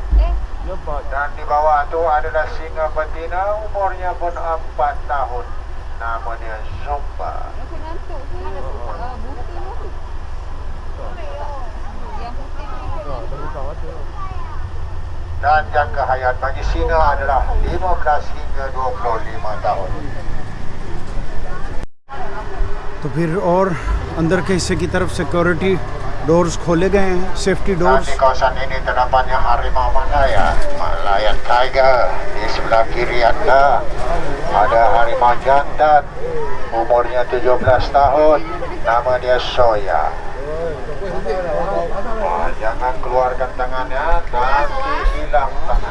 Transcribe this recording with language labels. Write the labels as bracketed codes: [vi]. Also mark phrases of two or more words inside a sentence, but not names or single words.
[ms] Dan di bawah tu adalah singa betina, umurnya pun 4 tahun. Nama dia Zumba. Dan jangka hayat bagi singa adalah 15 hingga 25 tahun. [hi] तो फिर और अंदर के हिस्से की तरफ [en] security doors [hi] खोले गए हैं, सेफ्टी [ms] Dan [hi] डोर्स। [ms] di kawasan ini terdapatnya harimau Malaya, [en] Malayan tiger. [ms] Di sebelah kiri Anda ada harimau jantan, umurnya 17 tahun. Nama dia Soya. Jangan keluarkan tangannya, nanti hilang tangan.